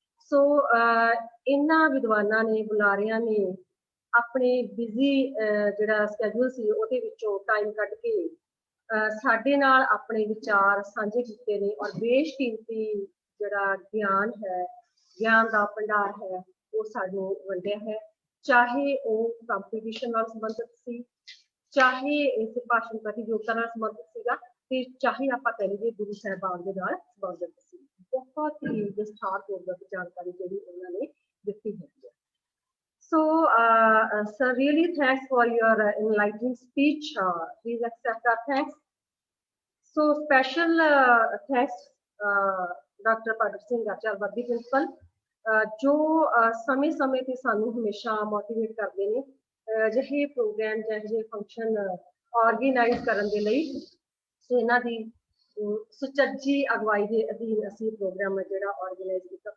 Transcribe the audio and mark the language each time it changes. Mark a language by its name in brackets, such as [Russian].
[Punjabi] ਸੋ ਇਹਨਾਂ ਵਿਦਵਾਨਾਂ ਨੇ, ਬੁਲਾਰਿਆਂ ਨੇ ਆਪਣੇ ਬਿਜ਼ੀ ਜਿਹੜਾ ਸਕੈਜੂਲ ਸੀ ਉਹਦੇ ਵਿੱਚੋਂ ਟਾਈਮ ਕੱਢ ਕੇ ਸਾਡੇ ਨਾਲ ਆਪਣੇ ਵਿਚਾਰ ਸਾਂਝੇ ਕੀਤੇ ਨੇ ਔਰ ਬੇਸ਼ਕੀਮਤੀ ਜਿਹੜਾ ਗਿਆਨ ਹੈ, ਗਿਆਨ ਦਾ ਭੰਡਾਰ ਹੈ, ਉਹ ਸਾਨੂੰ ਵੰਡਿਆ ਹੈ। ਚਾਹੇ ਉਹ ਕੰਪੀਟੀਸ਼ਨ ਨਾਲ ਸੰਬੰਧਿਤ ਸੀ, ਚਾਹੇ ਇਸ ਭਾਸ਼ਣ ਪ੍ਰਤੀਯੋਗਤਾ ਨਾਲ ਸੰਬੰਧਿਤ ਸੀਗਾ, ਤੇ ਚਾਹੇ ਆਪਾਂ ਕਹਿ ਲਈਏ ਗੁਰੂ ਸਾਹਿਬਾਨ ਦੇ ਨਾਲ ਸੰਬੰਧਿਤ ਸੀ। ਬਹੁਤ ਹੀ ਵਿਸਥਾਰਪੂਰਵਕ ਜਾਣਕਾਰੀ ਜਿਹੜੀ ਉਹਨਾਂ ਨੇ ਦਿੱਤੀ ਹੈ। [English] So, sir, really thanks for your enlightening speech. Please accept our thanks. So, special thanks, Dr. [Punjabi] Padat Singh Acharwadi Principal, ਜੋ ਸਮੇਂ-ਸਮੇਂ ਤੇ ਸਾਨੂੰ ਹਮੇਸ਼ਾ ਮੋਟੀਵੇਟ ਕਰਦੇ ਨੇ ਅਜਿਹੇ ਪ੍ਰੋਗਰਾਮ ਜਾਂ ਅਜਿਹੇ ਫੰਕਸ਼ਨ ਆਰਗੇਨਾਈਜ਼ ਕਰਨ ਦੇ ਲਈ। ਸੋ ਇਹਨਾਂ ਦੀ ਸੁਚੱਜੀ ਅਗਵਾਈ ਦੇ ਅਧੀਨ ਅਸੀਂ ਪ੍ਰੋਗਰਾਮ ਜਿਹੜਾ ਆਰਗੇਨਾਈਜ਼ ਕੀਤਾ।